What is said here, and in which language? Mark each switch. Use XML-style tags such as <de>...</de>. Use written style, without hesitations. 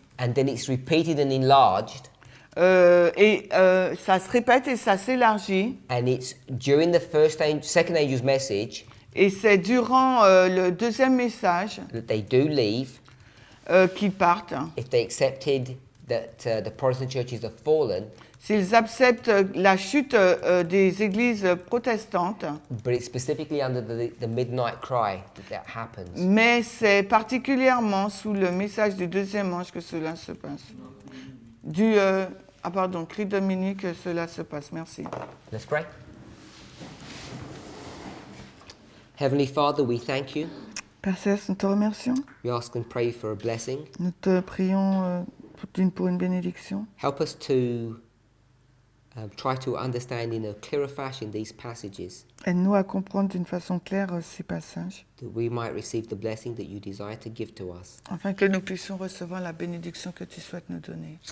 <en>and then it's repeated and enlarged,</en> <fr>Et ça se répète et ça s'élargit.</fr> <en>and it's during the second angel's message</en> <fr>Et c'est durant le deuxième message</fr> <en>that they do leave.</en> <fr>qu'ils partent.</fr> <en>If they accepted that the Protestant churches have fallen,</en> <fr>S'ils acceptent la chute des églises protestantes,</fr> <en>but it's specifically under the midnight cry that happens.</en> <fr>mais c'est particulièrement sous le message du deuxième ange que cela se passe. Cri de minuit que cela se passe. Merci.</fr> <en>Let's pray. Heavenly Father, we thank you.</en> <fr>Père Céleste, nous te remercions.</fr> <en>We ask and pray for a blessing.</en> <fr>Nous te prions pour une bénédiction.</fr> <en>Help us to try to understand in a clearer fashion these passages,</en> <fr>Aide-nous à comprendre d'une façon claire ces passages,</fr> <en>that we might receive the blessing that you desire to give to us.</en> <fr>afin que nous puissions recevoir la bénédiction que tu souhaites nous donner.</fr>